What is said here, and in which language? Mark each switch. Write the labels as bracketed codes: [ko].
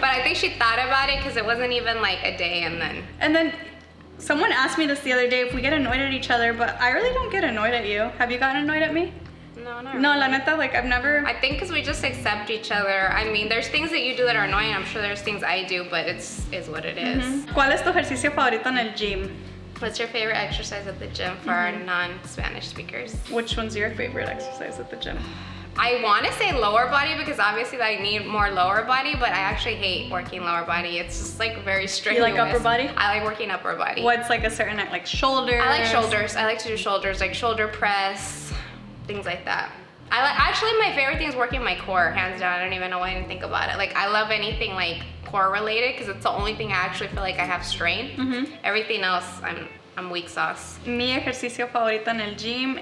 [en] But I think she thought about it because it wasn't even like a day And then someone asked me this the other day if we get annoyed at each other, but I really don't get annoyed at you. Have you gotten annoyed at me? No, No, [es] la neta, [en] like I've never. I think because we just accept each other. I mean, there's things that you do that are annoying. I'm sure there's things I do, but is what it is. [es] ¿Cuál es tu ejercicio favorito en el gym? [en] What's your favorite exercise at the gym for our non-Spanish speakers? Which one's your favorite exercise at the gym? I want to say lower body because obviously I need more lower body, but I actually hate working lower body. It's just like very strenuous. You like upper body? I like working upper body. What's like a certain, like shoulders? I like shoulders. I like to do shoulders, like shoulder press, things like that. Actually, my favorite thing is working my core, hands down. I don't even know why I didn't think about it. Like, I love anything like core related because it's the only thing I actually feel like I have strength. Everything else, I'm weak sauce. [es] Mi ejercicio favorito en el gym